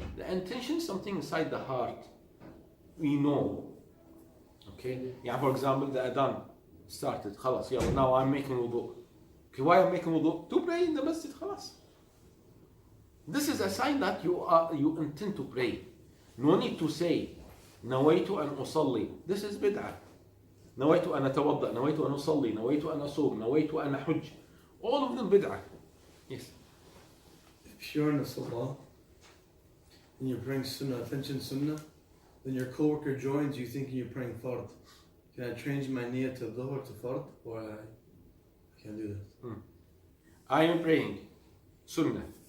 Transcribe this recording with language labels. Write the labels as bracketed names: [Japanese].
[English] The intention is something inside the heart. We know. Okay? For example, the adhan started. خلاص, now I'm making wudu. Okay, why I'm making wudu? To pray in the masjid. خلاص. This is a sign that you intend to pray. No need to say [Arabic] نويت أن أصلي. [English] This is bid'ah. [Arabic] نويت أن أتوضأ, نويت أن أصلي, نويت أن أصوم, نويت أن أحج. [English] All of them bid'ah. Yes. If you're in a salah and you're praying sunnah, attention sunnah, then your co-worker joins you thinking you're praying fard. Can I change my niyyah to dhuhr to fard, or I can't do that? I am praying sunnah.